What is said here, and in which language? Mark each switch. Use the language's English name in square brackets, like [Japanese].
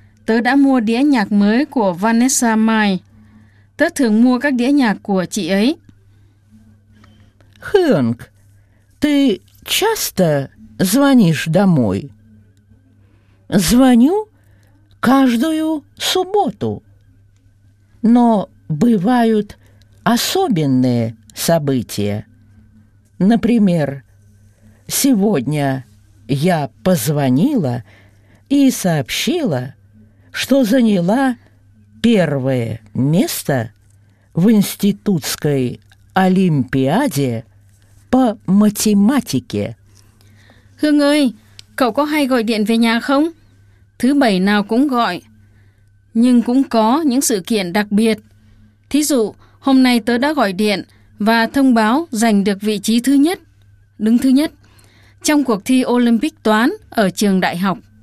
[Vietnamese] Tớ đã mua đĩa nhạc mới của Vanessa Mai. Tớ thường mua các đĩa nhạc của chị ấy. [Russian] Хёнг, ты часто звонишь домой? Звоню каждую субботу. Но бывают особенные события. Например, сегодня я позвонила и сообщила, что заняла первое место в институтской олимпиаде по математике. [Vietnamese] Hương ơi, cậu có hay gọi điện về nhà không? Thứ bảy nào cũng gọi, nhưng cũng có những sự kiện đặc biệt. Thí dụ, hôm nay tớ đã gọi điện và thông báo giành được vị trí thứ nhất, đứng thứ nhất, trong cuộc thi Olympic toán ở trường đại học.